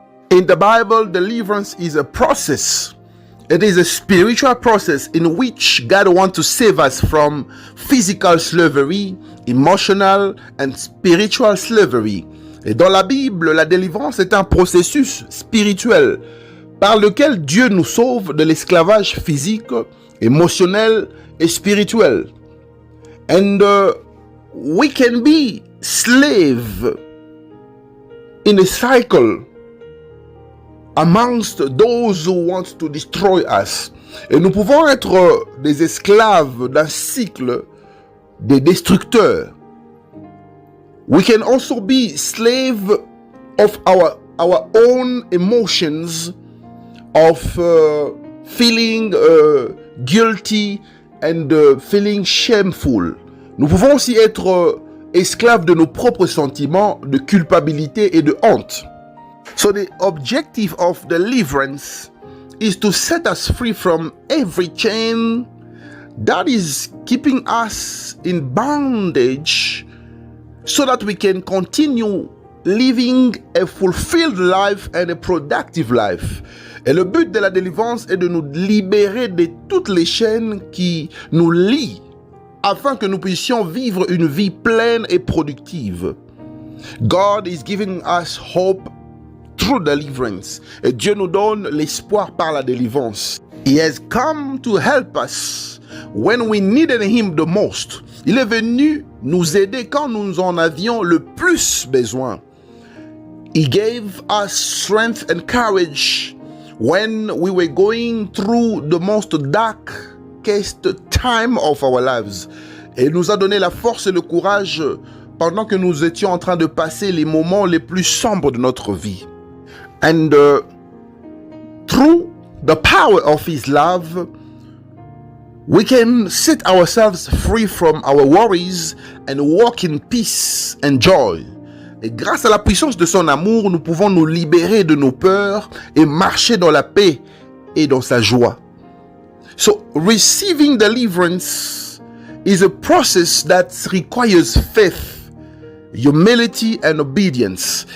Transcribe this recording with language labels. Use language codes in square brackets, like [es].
[en] In the Bible, deliverance is a process. It is a spiritual process in which God wants to save us from physical slavery, emotional and spiritual slavery. [fr] Et dans la Bible, la délivrance est un processus spirituel par lequel Dieu nous sauve de l'esclavage physique, émotionnel et spirituel. [en] And we can be slave in a cycle amongst those who want to destroy us. [fr] Et nous pouvons être des esclaves d'un cycle des destructeurs. [en] We can also be slave of our own emotions, of feeling guilty and feeling shameful. [fr] Nous pouvons aussi être esclaves de nos propres sentiments de culpabilité et de honte. [en] So the objective of deliverance is to set us free from every chain that is keeping us in bondage so that we can continue living a fulfilled life and a productive life. [fr] Et le but de la délivrance est de nous libérer de toutes les chaînes qui nous lient afin que nous puissions vivre une vie pleine et productive. [en] God is giving us hope through deliverance. [fr] Et Dieu nous donne l'espoir par la délivrance. [en] He has come to help us when we needed Him the most. [fr] Il est venu nous aider quand nous en avions le plus besoin. [en] He gave us strength and courage when we were going through the most darkest time of our lives. [fr] Et il nous a donné la force et le courage pendant que nous étions en train de passer les moments les plus sombres de notre vie. [en] And through the power of His love, we can set ourselves free from our worries and walk in peace and joy. [fr] Et grâce à la puissance de son amour, nous pouvons nous libérer de nos peurs et marcher dans la paix et dans sa joie. [en] So, receiving deliverance is a process that requires faith, humility and obedience.